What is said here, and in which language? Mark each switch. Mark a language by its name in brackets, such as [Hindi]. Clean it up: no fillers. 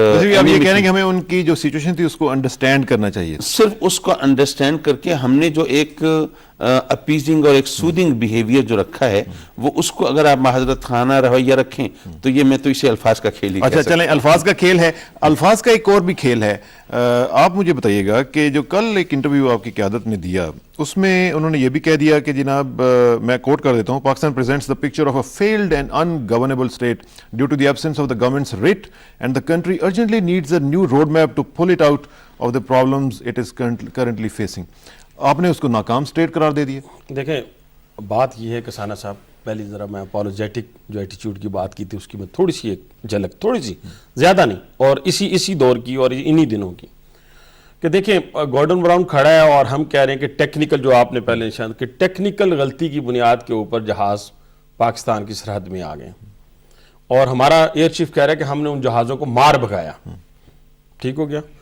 [Urdu] آپ یہ کہہ رہے ہیں کہ ہمیں ان کی جو سچویشن تھی اس کو انڈرسٹینڈ کرنا چاہیے. صرف اس کو انڈرسٹینڈ کر کے ہم نے جو ایک اپیزنگ اور ایک سودنگ بیہیویئر جو رکھا ہے وہ اس کو اگر آپ معذرت خانہ رویہ رکھیں تو یہ میں تو اسے الفاظ کا کھیل ہی. اچھا چلیں، الفاظ کا کھیل ہے. الفاظ کا ایک اور بھی کھیل ہے. آپ مجھے بتائیے گا کہ جو کل ایک انٹرویو آپ کی قیادت نے دیا اس میں انہوں نے یہ بھی کہہ دیا کہ جناب، میں کوٹ کر دیتا ہوں، [English] Pakistan presents the picture of a failed and ungovernable state due to the absence of the government's writ, and the country urgently needs a new roadmap to pull it out of the problems it is currently facing. [Urdu] آپ نے اس کو ناکام state قرار دے دیا. دیکھیں بات یہ ہے کسانہ صاحب، پہلی ذرا میں اپولوجیٹک جو ایٹیچیوڈ کی بات کی تھی اس کی میں تھوڑی سی ایک جھلک، تھوڑی سی، زیادہ نہیں، اور اسی دور کی اور انہی دنوں کی، کہ دیکھیں گورڈن براؤن کھڑا ہے اور ہم کہہ رہے ہیں کہ ٹیکنیکل، جو آپ نے پہلے نشان کہ ٹیکنیکل غلطی کی بنیاد کے اوپر جہاز پاکستان کی سرحد میں آ گئے، اور ہمارا ایئر چیف کہہ رہا ہے کہ ہم نے ان جہازوں کو مار بھگایا. ٹھیک ہو گیا.